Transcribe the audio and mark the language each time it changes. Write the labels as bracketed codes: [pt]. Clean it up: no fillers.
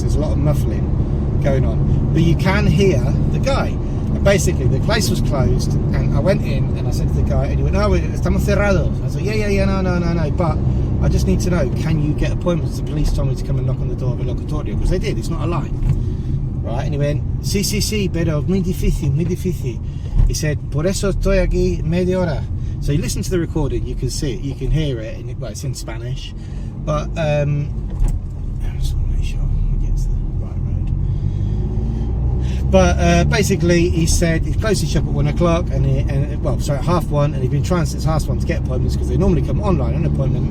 [en] There's a lot of muffling going on, but you can hear the guy. And basically, the place was closed, and I went in and I said to the guy, and he went, [es] "No, estamos cerrados." [en] I was like, "Yeah, no. But I just need to know, can you get appointments?" The police told me to come and knock on the door of a locutorio, because they did. It's not a lie, right? And he went, [es] "Sí, pero muy difícil." [en] He said, [es] "Por eso estoy aquí media hora." [en] So you listen to the recording, you can see it, you can hear it, and well, it's in Spanish. But I just want to make sure we get to the right road. But basically, he said he closed his shop at 1 o'clock, at 1:30, and he'd been trying since 1:30 to get appointments, because they normally come online on an appointment.